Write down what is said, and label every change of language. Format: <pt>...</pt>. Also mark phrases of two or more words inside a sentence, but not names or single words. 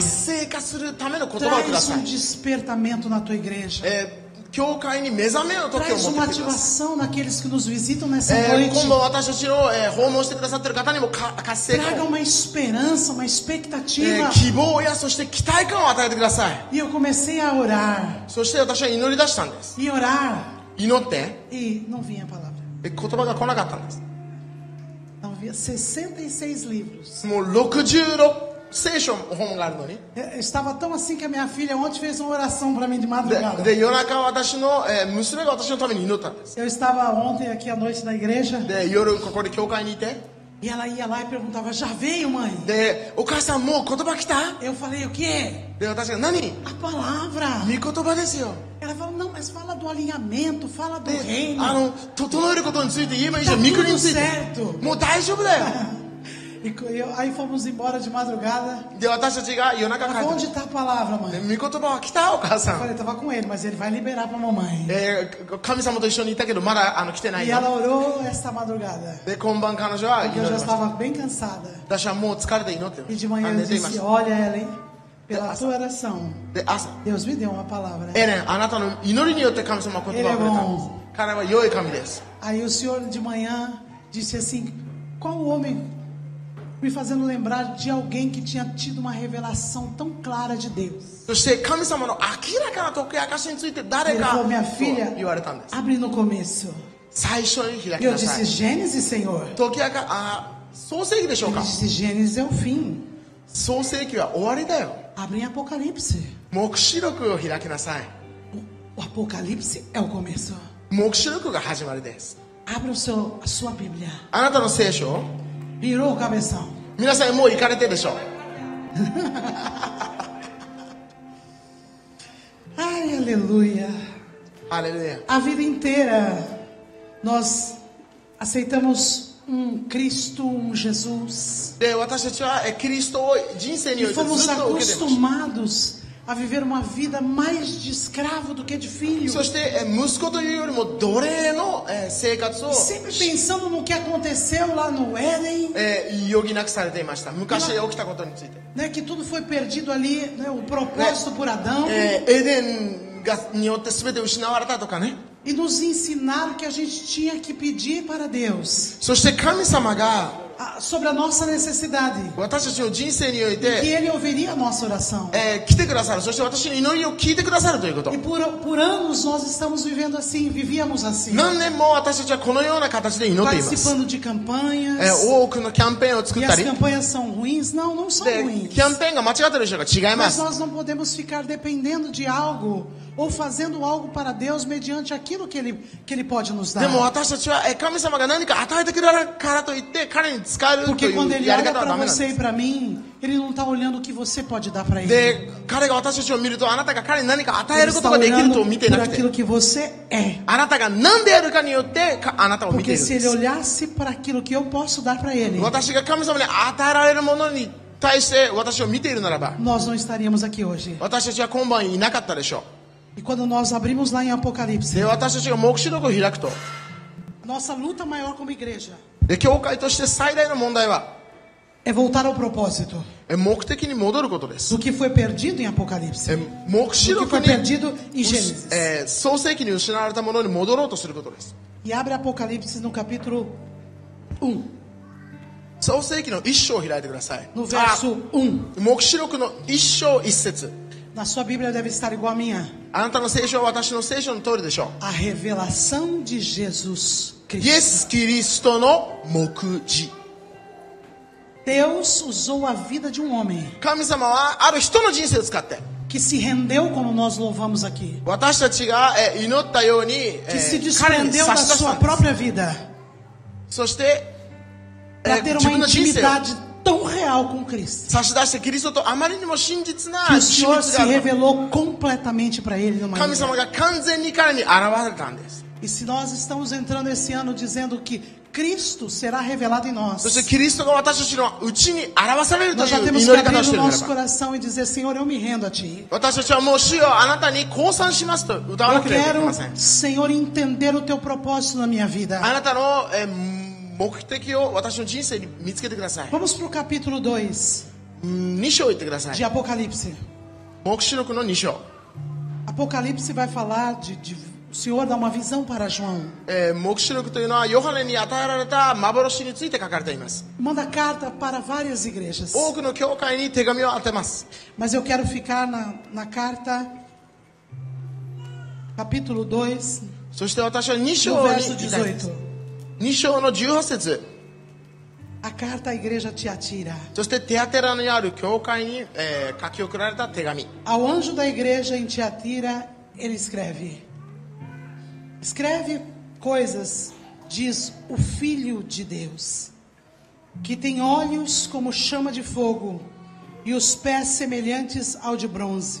<ja>活性化するための言葉をくだ</ja> <pt>Traz</pt> <ja>さ</ja> <pt>um</pt> <ja>い。</ja> <pt>despertamento na tua igreja.</pt> <ja>教会に目覚めの時を</ja> <pt>Traz</pt> <ja>持</ja> <pt>uma</pt> <ja>ってきてください。</ja> <pt>ativação naqueles que nos visitam nessa</pt> <ja>今</ja> <pt>noite.</pt> <ja>度私たちの、訪問してくださっている方にも活性</ja> <pt>Traga</pt> <ja>化を、</ja> <pt>uma esperança, uma expectativa.</pt> <ja>希望やそして期待感を与えてください。</ja> <pt>E eu comecei a orar.</pt> <ja>そして私は祈り出したんです。</ja> <pt>E orar.</pt> <ja>祈って</ja> <pt>E não vinha a palavra.</pt> <ja>言葉が来なかったんです。</ja> <pt>Não vinha 66 livros.</pt> <ja>もう66聖書本があるのに。</ja> <pt>Estava tão assim que a minha filha ontem fez uma oração para mim de madrugada.</pt> <ja>で夜中私の、娘が私のために祈ったんです。</ja> <pt>Eu estava ontem aqui à noite na igreja</pt> <ja>で夜ここで教会にいて、</ja> <pt>e ela ia lá e perguntava: já veio, mãe?</pt> <ja>でお母さんもう言葉来た？</ja> <pt>Eu falei: o quê?</pt> <ja>で私が何？</ja> <pt>A palavra.</pt> <ja>御言葉ですよ。</ja> <pt>Ela falou: não, mas fala do alinhamento, fala do</pt> <ja>で</ja> <pt>reino.</pt> <ja>整えることについて言えばいいじゃ</ja> <pt>Tá</pt> <ja>ん。御国</ja> <pt>tudo</pt> <ja>について。</ja> <pt>certo.</pt> <ja>もう大丈夫だよ。</ja> <pt>Aí fomos embora de madrugada.</pt> <ja>で私たちが夜中</ja> <pt>Ela</pt> <ja>帰</ja> <pt>falou:</pt> <ja>って</ja> <pt>onde está a palavra,</pt> <ja>で</ja> <pt>mãe?</pt> <ja>御言葉は来たお母さ</ja> <pt>Eu</pt> <ja>ん。</ja> <pt>falei: estava com ele, mas ele vai liberar para a mamãe.</pt> <ja>神様と一緒にいたけどまだ来てない</ja> <pt>E</pt> <ja>よ。</ja> <pt>ela orou esta madrugada.</pt> <ja>で今晩彼女は祈</ja> <pt>Porque eu</pt> <ja>り</ja> <pt>já</pt> <ja>ました。</ja> <pt>estava bem cansada.</pt> <ja>私はもう疲れて祈って</ja> <pt>E de</pt> <ja>ま</ja> <pt>manhã</pt> <ja>す。</ja> <pt>eu</pt> <ja>寝ていま</ja> <pt>disse:</pt> <ja>した。</ja> <pt>olha, Ellen, pela tua oração,</pt> <ja>で朝</ja> <pt>Deus me deu uma palavra.</pt> <ja>エレン、あなたの祈りによって神様は言葉をくれたんです。彼は良い神です。</ja> <pt>Aí o senhor de manhã disse assim: qual homem? Me fazendo lembrar de alguém que tinha tido uma revelação tão clara de Deus.</pt> <ja>そして神様の明らかな解き明かしについて誰</ja> <pt>Ele</pt> <ja>か</ja> <pt>falou:</pt> <ja>と</ja> <pt>minha filha,</pt> <ja>言われたんです。</ja> <pt>abre no começo.</pt> <ja>最初に開</ja> <pt>E</pt> <ja>き</ja> <pt>eu</pt> <ja>なさ</ja> <pt>disse:</pt> <ja>い。</ja> <pt>Gênesis, Senhor.</pt> <ja>解き明か創世記でしょう</ja> <pt>Ele</pt> <ja>か。</ja> <pt>disse: Gênesis é o fim.</pt> <ja>創世記は終わりだよ。</ja> <pt>Abre em Apocalipse.</pt> <ja>黙示録を開きなさい。</ja> <pt>O Apocalipse é o começo.</pt> <ja>黙示録が始まりです。</ja> <pt>Abre a sua Bíblia.</pt> <ja>あなたの聖書、</ja> <pt>Virou o cabeção.</pt> <ja>皆さんもう行かれてるでしょう。</ja> <pt>Ai, aleluia.</pt> <ja>ハレルヤ。</ja> <pt>A vida inteira nós aceitamos um Cristo, um Jesus.</pt> <ja>で、私たちはキリストを人生に</ja> <pt>E</pt> <ja>おいてず</ja> <pt>fomos</pt> <ja>っと受けていました。</ja> <pt>acostumados a viver uma vida mais de escravo do que de filho.</pt> <ja>そして息子というよりも奴隷の生活を</ja> <pt>Sempre pensando no que aconteceu lá no Éden,</pt> <ja>余儀なくされていました。昔起きたことについて。</ja> <pt>né, que tudo foi perdido ali, né, o propósito por Adão.</pt> <ja>エデンによって全て失われたとかね。</ja> <pt>E nos ensinaram que a gente tinha que pedir para Deus</pt> <ja>そして神様が</ja> <pt>sobre a nossa necessidade.</pt> <ja>私たちの人生におい</ja> <pt>Que</pt> <ja>て、</ja> <pt>Ele ouviria a nossa oração.</pt> <ja>来てくださる。そして私の祈りを聞いてくださるということ。</ja> <pt>E por anos nós estamos vivendo assim, vivíamos assim.</pt> <ja>何年も私たちはこのような形で祈っています。</ja> <pt>Participando de campanhas.</pt> <ja>多くのキャンペーンを作っ</ja> <pt>E</pt> <ja>た</ja> <pt>as</pt> <ja>り。</ja> <pt>campanhas são ruins? Não, não são</pt> <ja>で</ja> <pt>ruins.</pt> <ja>キャンペーンが間違ってるでしょうか。違いま</ja> <pt>Mas</pt> <ja>す。</ja> <pt>nós não podemos ficar dependendo de algo ou fazendo algo para Deus mediante aquilo que Ele pode nos</pt> <ja>でも</ja> <pt>dar.</pt> <ja>私たちは神様が何か与えてくれるからといって彼に使えると</ja> <pt>Porque</pt> <ja>い</ja> <pt>quando</pt> <ja>う</ja> <pt>Ele</pt> <ja>やり</ja> <pt>olha</pt> <ja>方は</ja> <pt>para</pt> <ja>ダメなん</ja> <pt>você</pt> <ja>で</ja> <pt>e para mim, Ele não está olhando o que você pode dar para</pt> <ja>す。</ja> <pt>Ele.</pt> <ja>で、彼が私たちを見るとあなたが彼に何か与え</ja> <pt>Ele</pt> <ja>ること</ja> <pt>está</pt> <ja>ができると</ja> <pt>olhando</pt> <ja>見て</ja> <pt>por</pt> <ja>なくて、</ja> <pt>aquilo que você é.</pt> <ja>あなたが何であるかによってあなたを見てい</ja> <pt>Porque</pt> <ja>るん</ja> <pt>se</pt> <ja>で</ja> <pt>Ele</pt> <ja>す。</ja> <pt>olhasse para aquilo que eu posso dar para Ele,</pt> <ja>私が神様に与えられるものに対して私を見ているならば、</ja> <pt>nós não estaríamos aqui hoje.</pt> <ja>私たちは今晩いなかったでしょ</ja> <pt>E quando nós abrimos lá em</pt> <ja>う。</ja> <pt>Apocalipse,</pt> <ja>で、私たちが黙示録を開くと、</ja> <pt>nossa luta maior como igreja</pt> <ja>で、教会として最大の問題は、</ja> <pt>é voltar ao propósito</pt> <ja>目的に戻ることです。</ja> <pt>do que foi perdido em Apocalipse,</pt> <ja>黙示</ja> <pt>do que</pt> <ja>録</ja> <pt>foi</pt> <ja>に</ja> <pt>perdido em Gênesis.</pt> <ja>創世記に失われたものに戻ろうとすることです。</ja> <pt>E abre Apocalipse no capítulo 1,</pt> <ja>創世記の一章を開いてください。</ja> <pt>no verso 1.</pt> <ja>黙示録の一章一節。</ja> <pt>Na sua Bíblia deve estar igual a minha.</pt> <ja>あなたの聖書は私の聖書の通りでしょ</ja> <pt>A revelação de Jesus</pt> <ja>う。イ</ja> <pt>Cristo.</pt> <ja>エス・キリストの目次。</ja> <pt>Deus usou a vida de um homem</pt> <ja>神様はある人の人生を使って、</ja> <pt>que se rendeu, como nós louvamos aqui,</pt> <ja>私たちが祈ったように、</ja> <pt>que se</pt> <ja>彼に</ja> <pt>desprendeu</pt> <ja>差</ja> <pt>da</pt> <ja>し出し</ja> <pt>sua</pt> <ja>たんです。</ja> <pt>própria vida</pt> <ja>そして、</ja> <pt>para ter</pt> <ja>自</ja> <pt>uma</pt> <ja>分の人生を</ja> <pt>intimidade tão real com Cristo</pt> <ja>差し出してキリストとあまりにも真実な</ja> <pt>que o</pt> <ja>秘</ja> <pt>Senhor</pt> <ja>密</ja> <pt>se</pt> <ja>がある。</ja> <pt>revelou completamente para ele numa</pt> <ja>神様</ja> <pt>ilha.</pt> <ja>が完全に彼に現れたんです。</ja> <pt>E se nós estamos entrando esse ano dizendo que Cristo será revelado em nós,</pt> <ja>そしてキリストが私たちのうちに表されると</ja> <pt>nós já</pt> <ja>いう</ja> <pt>temos</pt> <ja>祈</ja> <pt>que</pt> <ja>り方を</ja> <pt>abrir</pt> <ja>して</ja> <pt>o</pt> <ja>いるなら</ja> <pt>nosso</pt> <ja>ば、</ja> <pt>coração e dizer, Senhor, eu me rendo a Ti.</pt> <ja>私たちはもう主よあなたに降参しますと歌わ</ja> <pt>Eu</pt> <ja>なければいけ</ja> <pt>quero,</pt> <ja>ません。</ja> <pt>Senhor, entender o Teu propósito na minha</pt> <ja>あ</ja> <pt>vida.</pt> <ja>なたの目的を私の人生に見つけてください。</ja> <pt>Vamos para o capítulo 2</pt> <ja>2 章言ってください。</ja> <pt>de Apocalipse.</pt> <ja>黙示録の2章。</ja> <pt>Apocalipse vai falar o Senhor dá uma visão para João.</pt> <ja>黙示録というのはヨハネに与えられた幻について書かれています。</ja> <pt>Manda carta para várias igrejas.</pt> <ja>多くの教会に手紙を当てます。</ja> <pt>Mas eu quero ficar na carta, capítulo 2,</pt> <ja>そして私は2</ja> <pt>no</pt> <ja>章に</ja> <pt>verso</pt> <ja>いたいです。</ja> <pt>18.</pt> <ja>2章の18節。</ja> <pt>A carta à igreja Tiatira.</pt> <ja>そしてテアテラにある教会に、書き送られた手紙。</ja> <pt>Ao anjo da igreja em Tiatira, ele escreve: Escreve coisas, diz o Filho de Deus, que tem olhos como chama de fogo e os pés semelhantes ao de bronze.</pt>